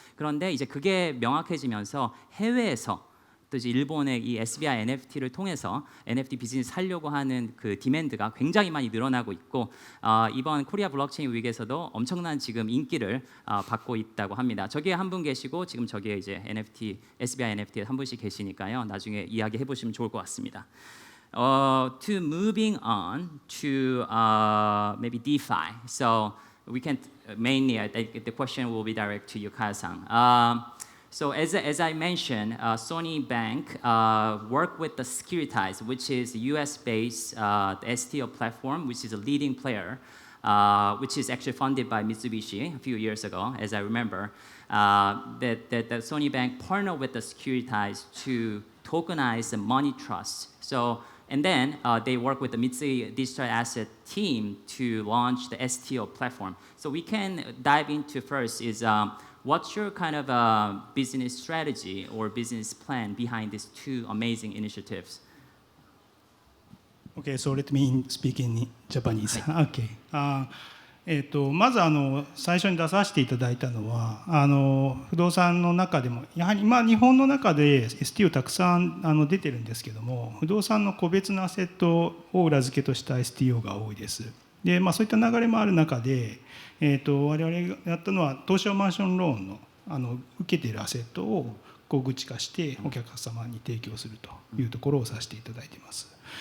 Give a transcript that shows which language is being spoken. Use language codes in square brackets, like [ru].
[ko] 그런데 이제 그게 명확해지면서 해외에서 또 이제 일본의 이 SBI NFT를 통해서 NFT 비즈니스 하려고 하는 디맨드가 굉장히 많이 늘어나고 있고, 이번 코리아 블록체인 위기에서도 엄청난 지금 인기를 받고 있다고 합니다. 저기에 한 분 계시고 지금 저기에 이제 SBI NFT에 한 분씩 계시니까요. 나중에 이야기해 보시면 좋을 것 같습니다. [en] To moving on to maybe DeFi. So we can mainly the question will be direct to you, Kaya-san. So as I mentioned, Sony Bank worked with the Securitize, which is a US-based STO platform, which is a leading player, which is actually funded by Mitsubishi a few years ago, as I remember. That Sony Bank partnered with the Securitize to tokenize the money trust. So and then they work with the Mitsui Digital Asset team to launch the STO platform. So we can dive into first is what's your kind of business strategy or business plan behind these two amazing initiatives? Okay, so let me speak in Japanese. Okay. [ja] まず最初に出させていただいたのは不動産の中でもやはり日本の中で STO たくさん出てるんですけども、不動産の個別のアセットを裏付けとした STO が多いです。でそういった流れもある中で、我々がやったのは東証マンションローンの受けているアセットを小口化してお客様に提供するというところをさせていただいています。